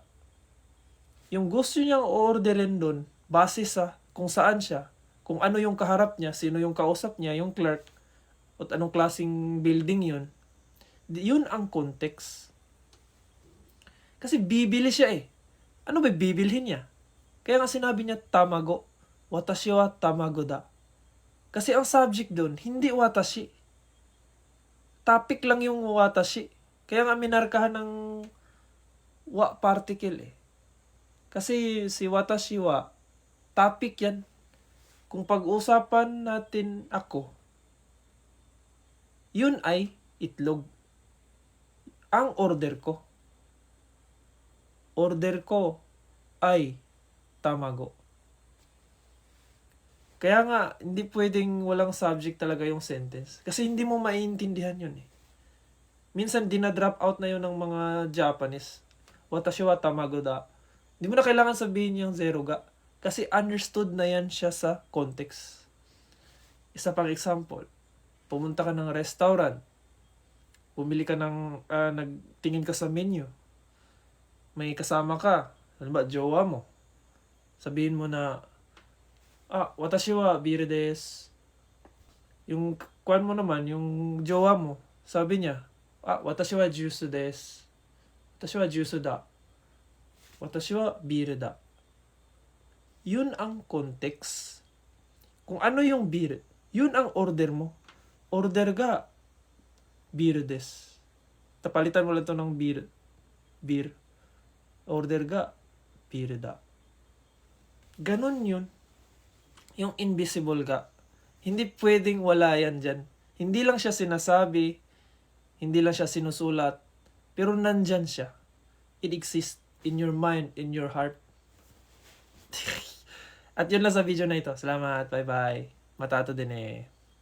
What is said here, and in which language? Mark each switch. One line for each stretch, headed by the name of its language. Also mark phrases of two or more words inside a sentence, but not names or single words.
Filipino: Yung gusto niyang orderin doon, base sa kung saan siya, kung ano yung kaharap niya, sino yung kausap niya, yung clerk, at anong klaseng building yun. Yun ang context. Kasi bibili siya eh. Ano ba bibilhin niya? Kaya nga sinabi niya tamago.
Japanese: 私は卵だ.
Filipino: Kasi ang subject doon, hindi watashi. Topic lang yung watashi. Kaya nga minarkahan ng wa particle eh. Kasi si
Japanese: 私は,
Filipino: topic yan. Kung pag-usapan natin ako, yun ay itlog. Ang order ko. Order ko ay tamago. Kaya nga, hindi pwedeng walang subject talaga yung sentence. Kasi hindi mo maiintindihan yun eh. Minsan, dinadrop out na yun ng mga Japanese.
Japanese: 私は卵だ.
Filipino: Hindi mo na kailangan sabihin yung zero ga. Kasi understood na yan siya sa context. Isa pang example. Pumunta ka ng restaurant. Pumili ka ng, nagtingin ka sa menu. May kasama ka. Ano ba, jowa mo. Sabihin mo na,
Japanese: 私はビールです.
Filipino: Yung kwan mo naman, yung jowa mo, sabi niya,
Japanese: 私はジュースです. 私はジュースだ. 私はビールだ.
Filipino: Yun ang context. Kung ano yung biru, yun ang order mo.
Japanese: オーダーが、ビールです.
Filipino: Tapalitan mo lang ito ng beer.
Japanese: オーダーが、ビールだ.
Filipino: Ganon yun. Yung invisible ga. Hindi pwedeng wala yan dyan. Hindi lang siya sinasabi, hindi lang siya sinusulat, pero nandyan siya.
English: It exists in your mind, in your heart.
Filipino: At yun lang sa video na ito. Salamat. Bye-bye. Matato din eh.